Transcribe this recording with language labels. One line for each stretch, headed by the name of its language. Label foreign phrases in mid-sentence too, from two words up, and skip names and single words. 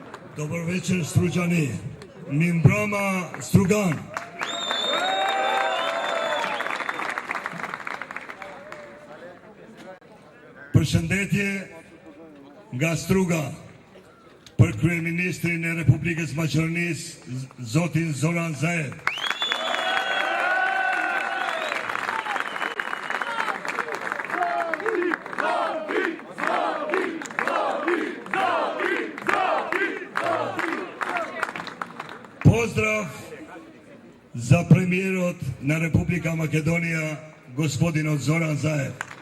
Bulgarian: Добър вечер, струджани. Мимбрама Струган.
Albanian: Përshëndetje nga Struga për kryeministrin e Republikës Maqedonisë, zotin Zoran Zaev.
Macedonian: Поздрав за премиерот на Република Македонија, господин Зоран Заев.